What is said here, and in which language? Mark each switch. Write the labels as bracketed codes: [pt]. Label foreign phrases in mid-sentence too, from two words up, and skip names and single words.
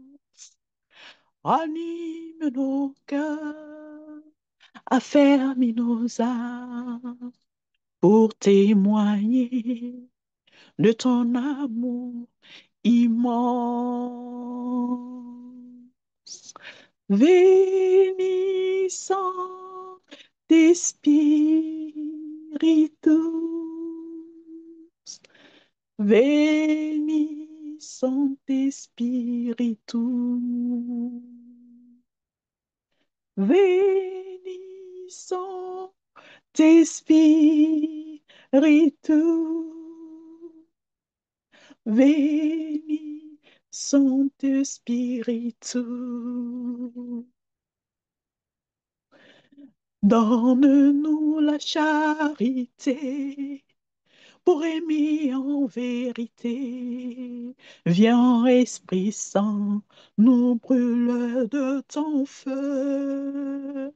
[fr] Anime nos cœurs, affermis nos âmes pour témoigner de ton amour immense. [la] Veni Sancte Spiritus, Veni Sancte Spiritus, Veni Sancte Spiritus, Veni Sancte Spiritus. [fr] Donne-nous la charité pour aimer en vérité. Viens, Esprit Saint, nous brûle de ton feu.